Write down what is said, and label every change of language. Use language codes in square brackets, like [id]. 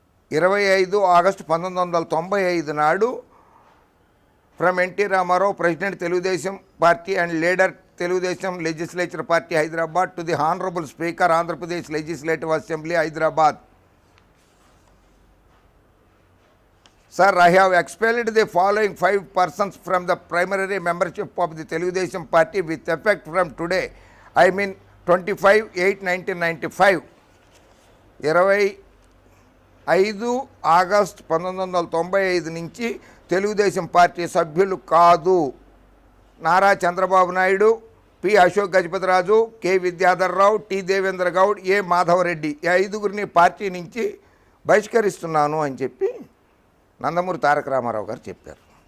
[en] 25 August 1995 నాడు from NT Rama Rao, president Telugudesam party and leader Telugudesam legislature party Hyderabad, to the honourable speaker Andhra Pradesh legislative assembly Hyderabad. Sir, I have expelled the following 5 persons from the primary membership of the Telugudesam party with effect from today. I mean 25/8/1995. [te] 25 August 1995 నుంచి Telugu Desam party సభ్యులు కాదు Nara Chandrababu Naidu, P Ashok Gajapathiraju, K Vidyadhar Rao, T Devendra Goud, ఏ మాధవరెడ్డి, ఈ 5గురిని party నుంచి బహిష్కరిస్తున్నాను అని చెప్పి నందమూరి తారక రామారావు గారు చెప్పారు.